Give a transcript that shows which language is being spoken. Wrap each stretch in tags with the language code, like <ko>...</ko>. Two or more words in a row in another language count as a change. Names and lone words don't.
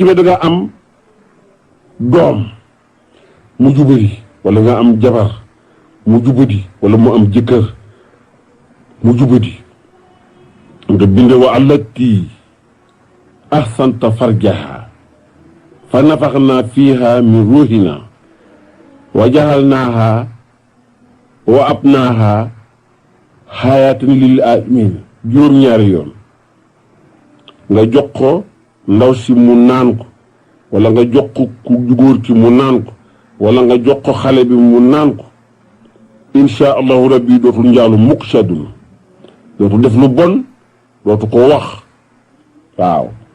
<wo>tamit da nga am doom mu jubadi wala nga am jabar mu jubadi wala mu am jëkkër mu jubadi nga</wo> <ar>bind و التي أحصنت فرجها ف نفخنا فيها من روحنا و جعلناها و ابنها آية لل عالمين</ar> <wo>juróom-ñaari yoon nga jox ko ndaw si mu naan ko wala nga jox ko ku góor ki mu naan ko wala nga jox ko xale bi mu naan ko</wo> <ar>إن شاء الله ربي</ar> <wo>dootul njaalu mukk ci àdduna dootul def lu bon dootu ko wax waaw</wo>